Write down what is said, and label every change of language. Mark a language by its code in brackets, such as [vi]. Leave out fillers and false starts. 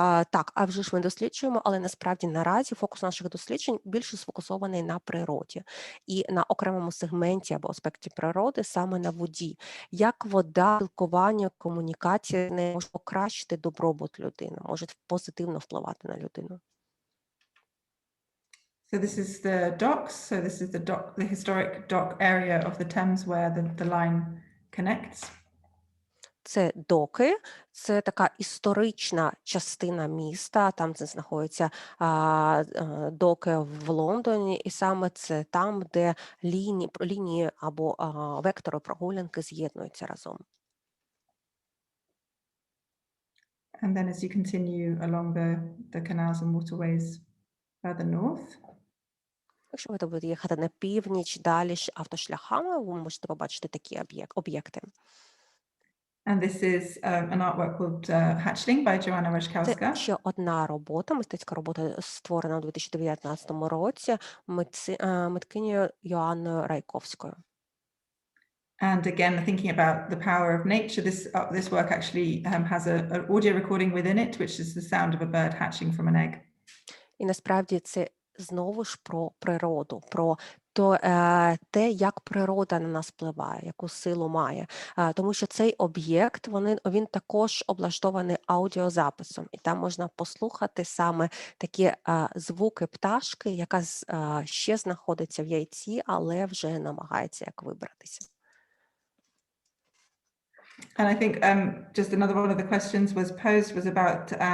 [uk] Так, а вже ж ми досліджуємо, але насправді наразі фокус наших досліджень більше сфокусований на природі і на окремому сегменті або аспекті природи, саме на воді. Як вода, спілкування, комунікація не може покращити добробут людини, може позитивно впливати на людину? [en] So this is the docks. So this is the historic dock area of the Thames where the line connects. [uk] Це доки, це така історична частина міста, там де знаходяться доки в Лондоні, і саме це там, де лінії або вектори прогулянки з'єднуються разом. [en] And then as you continue along the canals and waterways further north. [uk] Якщо ви будете їхати на північ, далі автошляхами, ви можете побачити такі об'єкти. [en] And this is an artwork called Hatchling by Joanna Reszkowska. [uk] Це ще одна робота, мистецька робота, створена у 2019 році миткинею Йоанною Райковською. [en] And again, thinking about the power of nature, this work actually has an audio recording within it, which is the sound of a bird hatching from an egg. [uk] І насправді це знову ж про природу, про те, як природа на нас впливає, яку силу має. Тому що цей об'єкт, він також облаштований аудіозаписом, і там можна послухати саме такі звуки пташки, яка ще знаходиться в яйці, але вже намагається як вибратися. [en] And I think just another one of the questions was posed was about